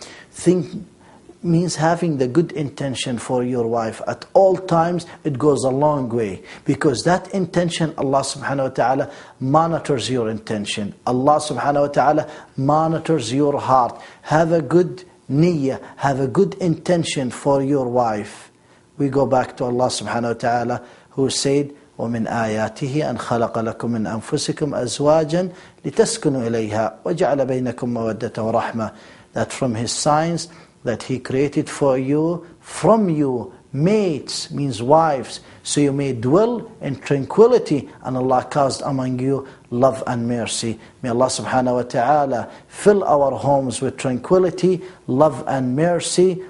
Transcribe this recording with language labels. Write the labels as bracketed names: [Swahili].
[English] Think means having the good intention for your wife at all times. It goes a long way, because that intention, Allah subhanahu wa ta'ala monitors your intention. Allah subhanahu wa ta'ala monitors your heart. Have a good niyyah, have a good intention for your wife. We go back to Allah subhanahu wa ta'ala, who said, [Arabic] وَمِنْ آيَاتِهِ أَنْ خَلَقَ لَكُم مِّنْ أَنفُسِكُمْ أَزْوَاجًا لِتَسْكُنُوا إِلَيْهَا وَجَعَلَ بَيْنَكُم مَّوَدَّةً وَرَحْمَةً. [English] That from His signs, that He created for you, from you, mates, means wives, so you may dwell in tranquility, and Allah caused among you love and mercy. May Allah subhanahu wa ta'ala fill our homes with tranquility, love and mercy.